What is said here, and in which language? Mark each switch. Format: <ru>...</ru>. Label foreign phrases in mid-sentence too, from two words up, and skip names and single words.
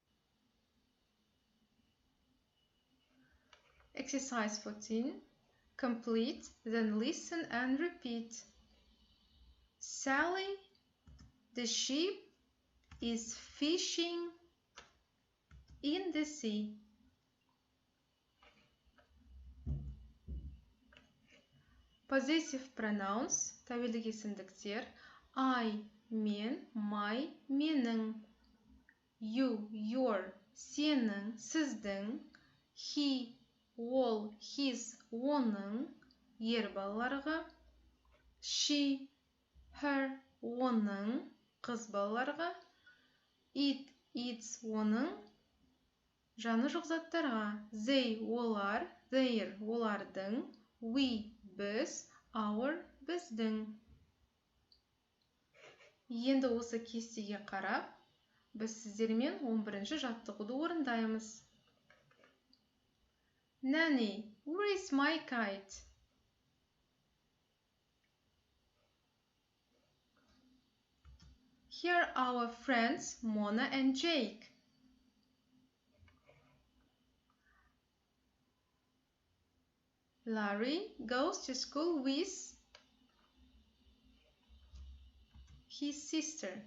<en>Exercise 14. Complete, then listen and repeat. Sally, the sheep, is fishing in the sea. Possessive pronouns,</en> <kk>тәуелді кесімдіктер.</kk> <en>I, мен, my, менің. You, your,</en> <kk>сенің, сіздің.</kk> <en>He, ол, his, оның.</en> <kk>Ер балаларға.</kk> <en>She, her,</en> <kk>оның. Қыз балаларға.</kk> <en>It, its,</en> <kk>оның. Жаны жоқ заттарға. They, олар.</kk> <en>Their, олардың. We, біз. Our, біздің.</en> <kk>Енді осы кестеге қарап, біз сіздермен 11-ші жаттығуды орындаймыз.</kk> <en>Nanny, where is my kite? Here are our friends Mona and Jake. Larry goes to school with his sister.</en>